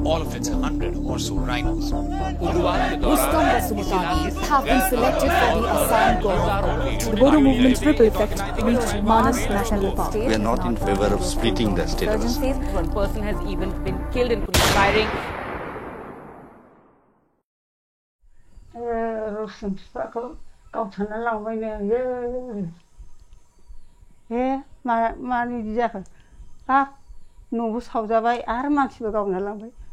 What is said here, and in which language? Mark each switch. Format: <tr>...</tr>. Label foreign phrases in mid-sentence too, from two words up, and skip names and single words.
<en>all of its 100 or so rhinos. Rustam Basumutani have been selected for the Assam Gaurav. The Bodo movement's ripple effect reached Manas National Park. We are not in favor of splitting the state of Assam. One person has even been killed in firing.</en> <brx>न'बो सावजाबाय आरो मानसिबो गावना लांबाय</brx>